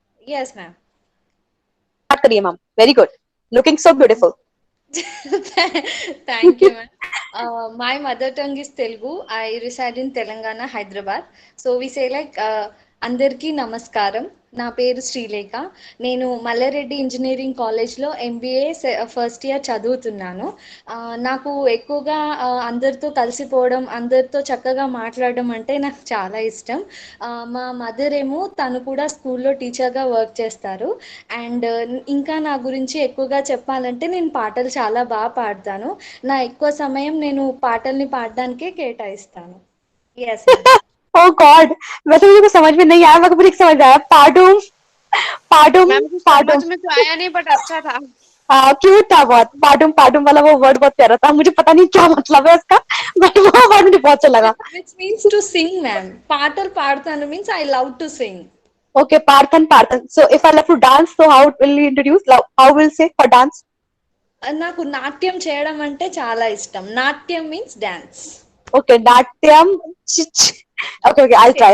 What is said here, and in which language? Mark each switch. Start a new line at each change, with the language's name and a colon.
English: Yes, ma'am. Start करिए ma'am. Very good. Looking so beautiful. Thank you, ma'am. My mother tongue is Telugu. I reside in Telangana, Hyderabad. So we say like
Telugu: అందరికీ నమస్కారం. నా పేరు శ్రీలేఖ. నేను Mallareddy engineering కాలేజ్లో MBA first year చదువుతున్నాను. నాకు ఎక్కువగా అందరితో కలిసిపోవడం, అందరితో చక్కగా మాట్లాడడం అంటే నాకు చాలా ఇష్టం. మా మదర్ ఏమో తను కూడా స్కూల్లో టీచర్గా వర్క్ చేస్తారు. అండ్ ఇంకా నా గురించి ఎక్కువగా చెప్పాలంటే నేను పాటలు చాలా బాగా పాడతాను. నా ఎక్కువ సమయం నేను పాటల్ని పాడడానికే కేటాయిస్తాను.
English: Yes ma'am.
Hindi: Oh God, वैसे मुझे कुछ समझ में नहीं आया, मगर मुझे समझ आया.
Telugu: पाडुम पाडुम
Hindi: मैम कुछ
Telugu: पाडुम.
Hindi: समझ में तो आया नहीं बट अच्छा था. हाँ, क्यूट था बहुत. पाडुम पाडुम वाला वो वर्ड बहुत प्यारा था. मुझे पता नहीं क्या मतलब है उसका, बट वो वर्ड मुझे बहुत अच्छा लगा.
English: Which means to sing, ma'am.
Telugu: పాటలు పాడతాను
English: means I love to sing. Okay, Parthan Parthan. So if I love to dance, so how will we introduce? How will say for dance?
Telugu: నాకు నాట్యం చేయడం అంటే చాలా ఇష్టం. నాట్యం means dance.
English: Okay, Natyam. Okay, okay, I'll try.